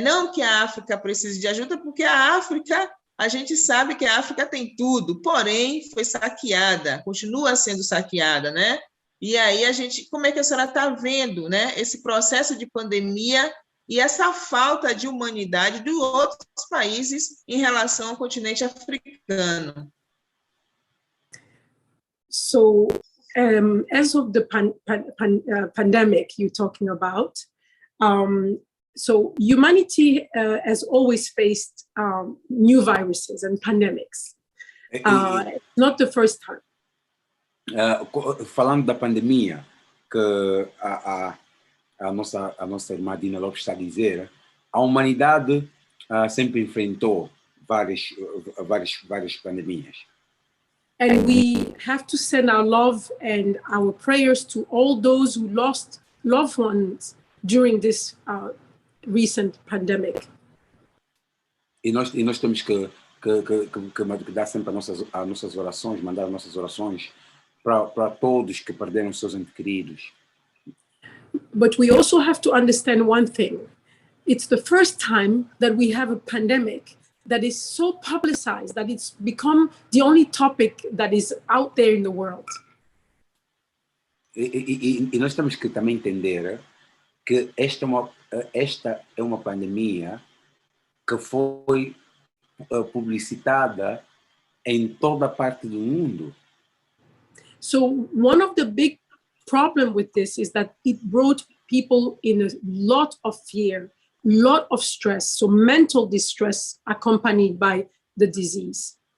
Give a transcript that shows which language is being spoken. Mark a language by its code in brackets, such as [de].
[pt] Não que a África precise de ajuda, porque a África, a gente sabe que a África tem tudo, porém foi saqueada, continua sendo saqueada, né? E aí a gente, como é que a senhora está vendo, né? Esse processo de pandemia e essa falta de humanidade de outros países em relação ao continente africano? [en] So, as of the pandemic you're talking about, so humanity has always faced new viruses and pandemics. Not the first time. [pt] Falando da pandemia, que a nossa irmã Dina Lopes está a dizer, a humanidade sempre enfrentou várias pandemias. [en] And we have to send our love and our prayers to all those who lost loved ones during this recent pandemic. [pt] E nós temos que dar sempre as nossas orações, mandar as nossas orações para todos que perderam seus entes queridos. [en] But we also have to understand one thing. It's the first time that we have a pandemic that is so publicized that it's become the only topic that is out there in the world. [pt] E nós temos que também entender que esta é uma pandemia que foi publicitada em toda parte do mundo. [en] So one of the big problem with this is that it brought people in a lot of fear, lot of stress, so mental distress accompanied by the disease.